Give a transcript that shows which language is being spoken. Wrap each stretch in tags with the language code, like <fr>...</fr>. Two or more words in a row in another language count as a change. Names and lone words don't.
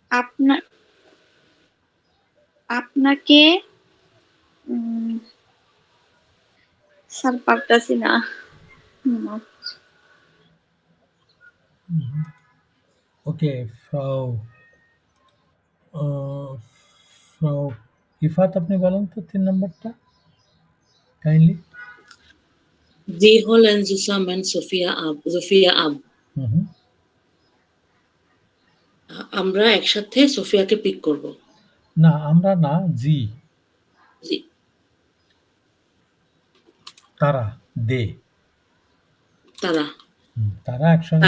<bn>আপনাকে স্যার পারতাছি না। ওকে, ফ্রাউ ফ্রাউ ইফাত, আপনি বলেন তো ৩ নাম্বারটা কাইন্ডলি।</bn> <de>Sie holen zusammen Sophia ab।</de> <bn>আমরা একসাথে সোফিয়াকে পিক করব। না, আমরা না, জি। জি, তারা, দে। তারা একসঙ্গে</bn>